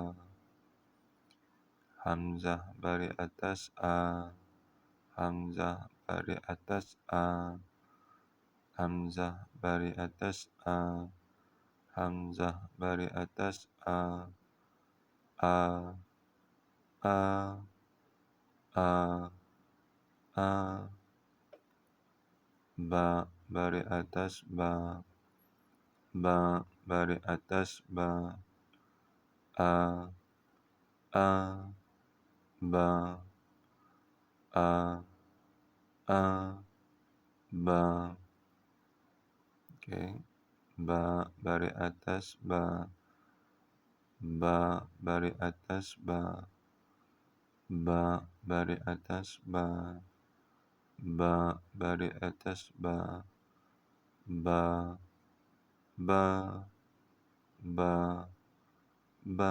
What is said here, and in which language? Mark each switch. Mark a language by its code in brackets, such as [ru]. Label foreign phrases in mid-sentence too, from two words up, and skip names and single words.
[ms] Hamzah baris atas A, Hamzah baris atas A, Hamzah baris atas A, Hamzah baris atas A, A, A, A, A. Ba baris atas Ba, Ba baris atas Ba, A, A, Ba, A, A, Ba. Okay. Ba baris atas Ba, Ba baris atas Ba, Ba baris atas Ba, Ba baris atas Ba, Ba, Ba, Ba, Ba.